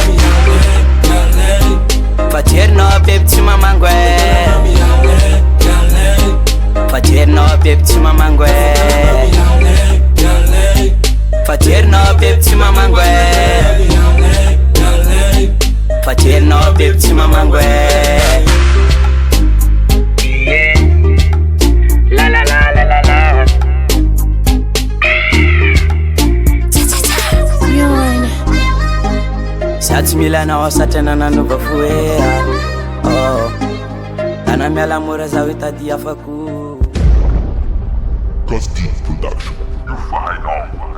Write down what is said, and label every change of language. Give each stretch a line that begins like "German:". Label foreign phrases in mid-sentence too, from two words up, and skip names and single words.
Malagasy: fa jerinao beby tsy mamango fa jerinao beby tsy mamango fa jerinao beby tsy mamango fa jerinao beby tsy mamango la la la la la la za tsy mila anao satria nananova fo ana miala mora zaho hitady afako
English: Cause Deep Production, you find out.